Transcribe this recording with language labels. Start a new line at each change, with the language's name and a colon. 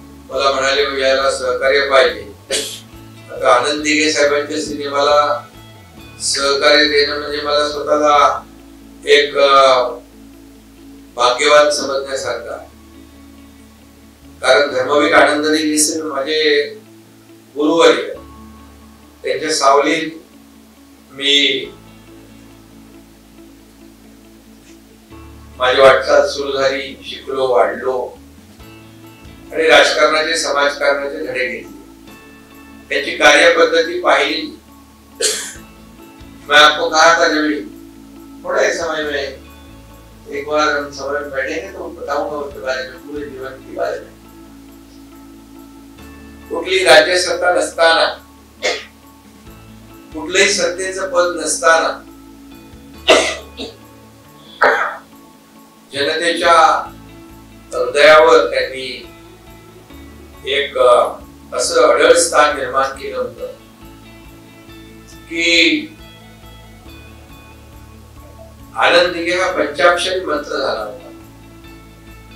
Marathi: मला म्हणाले याला सहकार्य पाहिजे। आता आनंद दिघे साहेबांच्या सिनेमाला सहकार्य देणं म्हणजे मला स्वतःला एक भाग्यवान समजण्यासारखा, कारण धर्मवीर आनंद दिघे माझे गुरुवर्य, त्यांच्या सावलीत मी माझी वाटचाल सुरू झाली, शिकलो, वाढलो आणि राजकारणाचे समाजकारणाचे धडे घेतले, त्याची कार्यपद्धती पाहिली।
Hindi: मैं आपको कहा था जब थोड़ा एक समय में एक बार हम समय में बैठेंगे तो बताऊंगा उसके बारे में, पूरे जीवन के बारे में।
Marathi: कुठली राज्य सत्ता नसताना, कुठलेही सत्तेचं पद नसताना जनतेच्या हृदयावर त्यांनी एक असं अढळ स्थान निर्माण केलं होतं की आनंद दिघे हा पंचाक्षरी मंत्र झाला होता।